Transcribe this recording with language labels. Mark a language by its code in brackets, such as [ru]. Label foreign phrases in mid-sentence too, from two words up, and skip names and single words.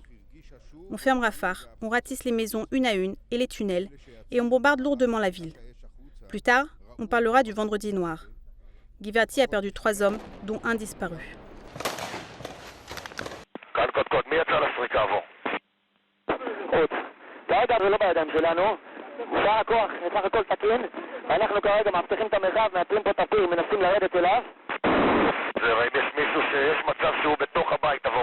[fr] On ferme Rafah, on ratisse les maisons une à une et les tunnels, et on bombarde lourdement la ville. Plus tard, on parlera du vendredi noir. Givati a perdu 3 hommes, dont un disparu. [he] ואם יש מישהו שיש מצב שהוא בתוך הבית, תבוא.